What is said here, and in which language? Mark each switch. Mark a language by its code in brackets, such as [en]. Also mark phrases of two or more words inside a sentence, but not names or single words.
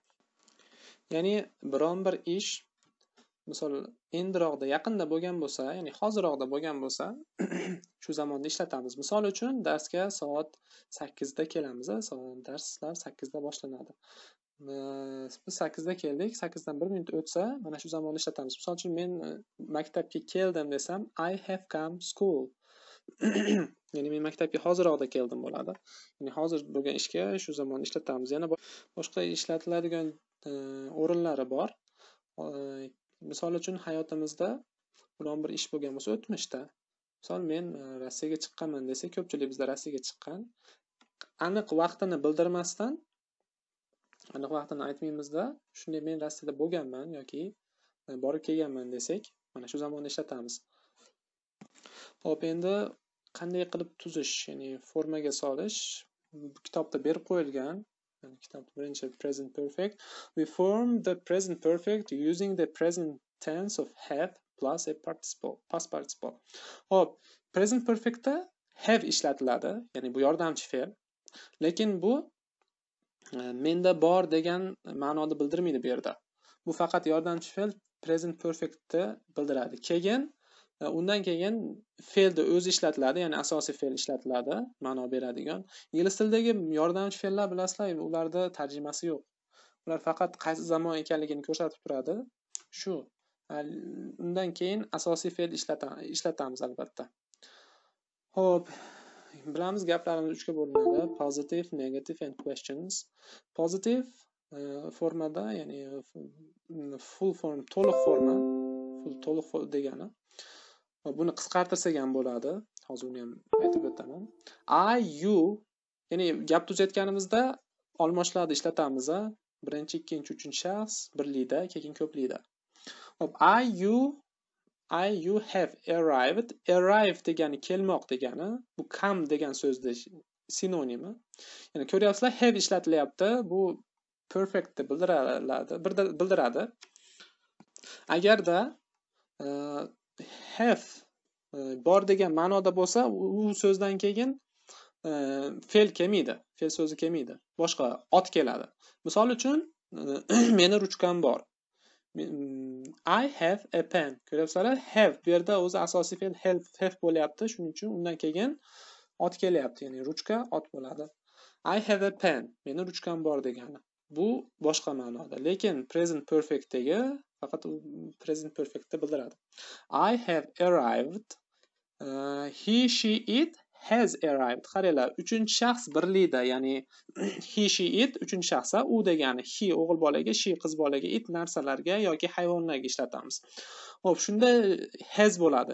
[uz] Ya'ni biron bir ish misol endiroqda, yaqinda bo'lgan bo'lsa, ya'ni hozirroqda bo'lgan bo'lsa, shu zamonda ishlatamiz. Misol uchun darsga soat 8 da kelamiz. Darslar 8 da boshlanadi. Biz 8 da keldik, 8 dan 1 minut o'tsa, mana shu zamonda ishlatamiz. Misol uchun men maktabga keldim desam, [en] I have come school. [uz] Ya'ni men maktabga hozirroqda keldim bo'ladi. Ya'ni hozir bo'lgan ishga shu zamonni ishlatamiz. Yana boshqa ishlatiladigan o'rinlari bor. Misol uchun hayotimizda biron bir ish bo'lgan bo'lsa o'tmishda. Misol men Rossiyaga chiqqanman desa, ko'pchilik bizda Rossiyaga chiqqan. Aniq vaqtini bildirmasdan, aniq vaqtini aytmaymizda, shunday men Rossiyada bo'lganman yoki borib kelganman desak, mana shu zamonni ishlatamiz. Hop, endi qanday qilib tuzish, ya'ni formaga solish kitobda berib qo'yilgan. Kitobda birinchi [en] present perfect. We form the present perfect using the present tense of have plus a participle, past participle. [uz] Hop, [en] present perfectda [uz] have ishlatiladi, ya'ni bu yordamchi fe'l. Lekin bu menda bor degan ma'noni bildirmaydi bu yerda. Bu faqat yordamchi fe'l [en] present perfectni [uz] bildiradi. Keyin undan keyin fe'lda o'zi ishlatiladi, ya'ni asosiy fe'l ishlatiladi, ma'no beradigan. Ingliz tilidagi yordamchi fe'llar bilasizlar, ularda tarjimasi yo'q. Ular faqat qaysi zamon ekanligini ko'rsatib turadi. Shu. Undan keyin asosiy fe'l ishlatamiz albatta. Xo'p, bilamiz gaplarimiz 3 ga bo'linadi: [en] positive, negative and questions. [uz] Positive formada, ya'ni [en] full form, [uz] to'liq forma, to'liq degani. Buni qisqartirsak ham bo'ladi. Hozir uni ham aytib o'taman. [en] I, you, [uz] ya'ni gap tuzayotganimizda almoshlarni ishlatamiz. Birinchi, ikkinchi, uchinchi shaxs birlikda, keyin ko'plikda. Hop, [en] I, you have arrived. [uz] Arrive degani kelmoq degani. Bu come degan so'zning sinonimi. Ya'ni ko'ryapsizlar, have ishlatilyapti. Bu perfectni bildiradi. Agarda have bor degan ma'noda bo'lsa, u so'zdan keyin fe'l kelmaydi, fe'l so'zi kelmaydi. Boshqa ot keladi. Misol uchun, meni ruchkam bor. [en] I have a pen. [uz] Ko'ryapsizlar, have bu yerda o'zi asosiy fe'l have bo'lyapti, shuning uchun undan keyin ot kelyapti, ya'ni ruchka ot bo'ladi. [en] I have a pen. [uz] Meni ruchkam bor degani. Bu boshqa ma'noda. Lekin [en] present perfectdagi [uz] faqat [en] present perfectni [uz] bildiradi. [en] I have arrived. He, she, it has arrived. [uz] Qaranglar, uchinchi shaxs birlikda, ya'ni [en] he, she, it [uz] uchinchi shaxsa, u degani he o'g'il bolaga, she qiz bolaga, it narsalarga yoki hayvonlarga ishlatamiz. Xo'p, shunda has bo'ladi.